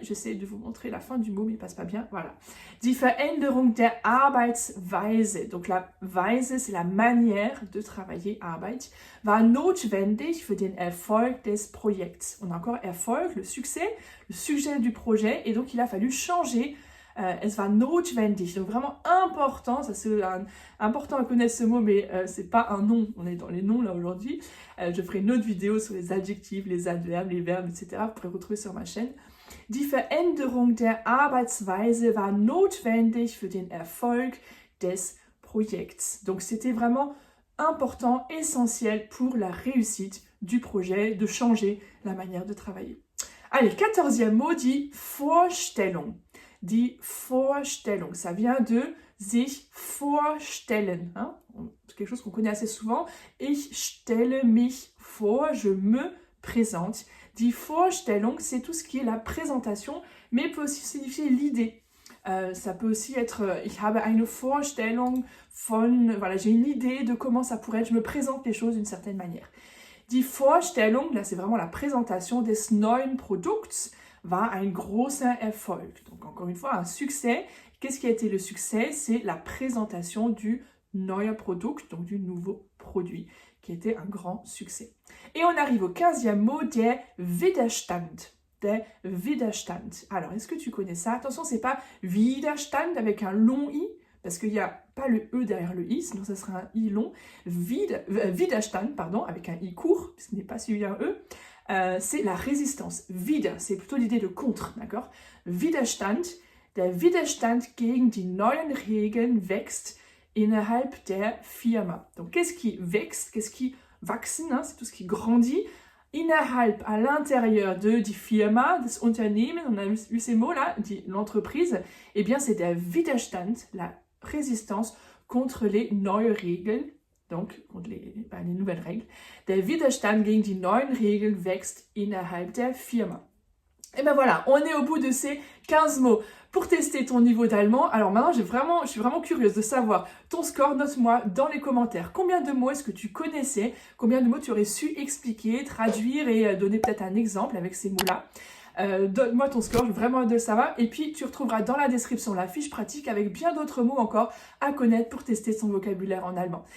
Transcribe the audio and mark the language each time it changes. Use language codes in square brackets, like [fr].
[fr] J'essaie de vous montrer la fin du mot, mais il passe pas bien. Voilà. [de] Die Veränderung der Arbeitsweise. [fr] Donc la Weise, c'est la manière de travailler, Arbeit, [de] war notwendig für den Erfolg des Projekts. [fr] On a encore Erfolg, le succès du projet, et donc il a fallu changer. [de] Es war notwendig, [fr] donc vraiment important, ça c'est important à connaître ce mot, mais c'est pas un nom, on est dans les noms là aujourd'hui. Je ferai une autre vidéo sur les adjectifs, les adverbes, les verbes, etc. Vous pourrez retrouver sur ma chaîne. [de] Die Veränderung der Arbeitsweise war notwendig für den Erfolg des Projekts. [fr] Donc c'était vraiment important, essentiel pour la réussite du projet, de changer la manière de travailler. Allez, 14e mot, die Vorstellung. Die Vorstellung, ça vient de sich vorstellen. C'est quelque chose qu'on connaît assez souvent. [de] Ich stelle mich vor, [fr] je me présente. Die Vorstellung, c'est tout ce qui est la présentation, mais peut aussi signifier l'idée. Ça peut aussi être [de] ich habe eine Vorstellung von, [fr] voilà, j'ai une idée de comment ça pourrait être, je me présente les choses d'une certaine manière. [de] Die Vorstellung, [fr] là c'est vraiment la présentation des [de] neuen Produkts, war ein großer Erfolg. [fr] Donc encore une fois, un succès. Qu'est-ce qui a été le succès? C'est la présentation du [de] neuer Produkt, [fr] donc du nouveau produit, qui était un grand succès. Et on arrive au 15e mot, der Widerstand. Der Widerstand. Alors, est-ce que tu connais ça? Attention, c'est pas Widerstand avec un long i, parce qu'il n'y a pas le E derrière le I, sinon ça serait un I long. Widerstand, pardon, avec un I court, puisqu'il n'est pas suivi d'un E. C'est la résistance. Wider, c'est plutôt l'idée de contre, d'accord? [de] Widerstand, der Widerstand gegen die neuen Regeln wächst innerhalb der Firma. [fr] Donc, qu'est-ce qui wächst? Qu'est-ce qui wachsen, hein? C'est tout ce qui grandit. Innerhalb, à l'intérieur de [de] die Firma, des Unternehmen, [fr] on a eu ces mots-là, l'entreprise, eh bien, c'est der Widerstand, la résistance contre les [de] neue Regeln, [fr] donc contre les nouvelles règles. [de] Der Widerstand gegen die neuen Regeln wächst innerhalb der Firma. [fr] Et ben voilà, on est au bout de ces 15 mots pour tester ton niveau d'allemand. Alors maintenant, je suis vraiment curieuse de savoir ton score. Note-moi dans les commentaires combien de mots est-ce que tu connaissais, combien de mots tu aurais su expliquer, traduire et donner peut-être un exemple avec ces mots-là. Donne-moi ton score, j'ai vraiment hâte de le savoir. Et puis, tu retrouveras dans la description la fiche pratique avec bien d'autres mots encore à connaître pour tester son vocabulaire en allemand.